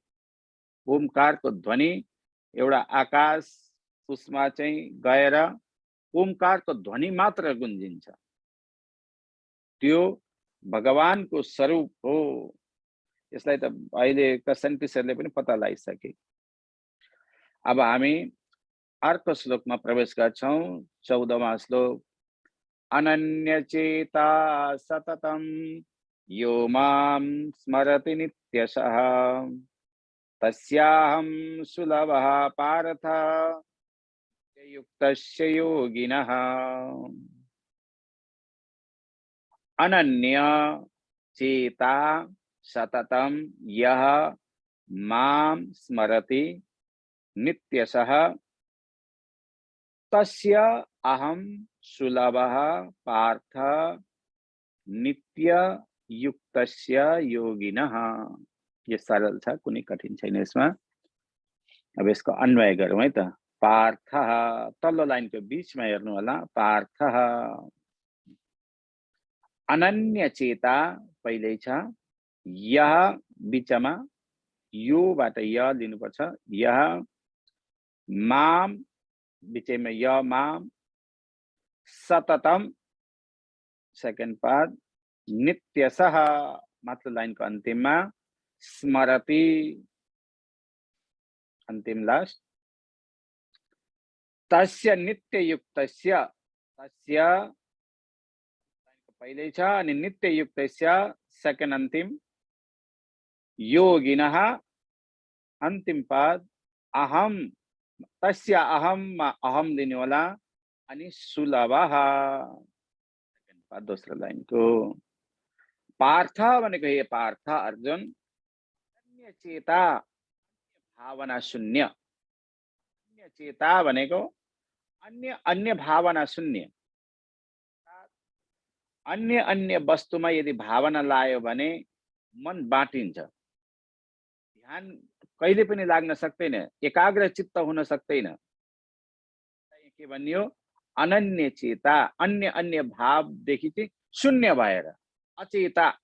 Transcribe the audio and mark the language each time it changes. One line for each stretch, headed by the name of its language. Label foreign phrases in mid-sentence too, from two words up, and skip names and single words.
Nepali: ओमकारको ध्वनि एउटा आकाश उसमा चाहिँ गएर ओमकारको ध्वनि मात्र गुन्जिन्छ। त्यो भगवानको स्वरूप हो। यसलाई त अहिलेका साइन्टिस्टहरूले पनि पत्ता लगाइसके। अब हामी अर्को श्लोकमा प्रवेश गर्छौं। 14वां श्लोक।
Sanskrit: अनन्यचेता सततम यो मां स्मरति नित्यशः तस्याहं सुलभः पार्थ युक्तस्य योगिनः अनन्य चेता सततं यः मां स्मरति नित्यशः तस्य अहं सुलभः पार्थ नित्य युक्तस्य योगिनः।
Nepali: ये सरल छ, कुनै कठिन छैन यसमा। अब यसको अन्वय गरौँ है त। पार्थ, तल्लो लाइनको बीचमा हेर्नु होला, पार्थ अनन्य चेता पहिल्यै छ, यह बीचमा योबाट य लिनुपर्छ, यह माम बीचैमा य माम सततम
English: second part
Nepali: नित्यशः माथिल्लो लाइनको अन्तिममा स्मरति अन्तिम लास्ट तस्य नित्ययुक्तस्य तस्य पहिल्यै छ अनि नित्ययुक्तस्य सेकेन्ड अन्तिम योगिनः अन्तिम पद अहम तस्य अहममा अहम लिनु होला अनि सुलभः सेकेन्ड पद दोस्रो लाइनको। पार्थ भनेको हे पार्थ अर्जुन अन्य चेता भावना शून्य, अन्य चेता भनेको अन्य अन्य भावना शून्य, अन्य अन्य वस्तुमा यदि भावना लायो भने मन बाटिन्छ, ध्यान कहिले पनि लाग्न सक्दैन, एकाग्र चित्त हुन सक्दैन। के भनियो अनन्य चेता, अन्य अन्य भावदेखि चाहिँ शून्य भएर अचेता।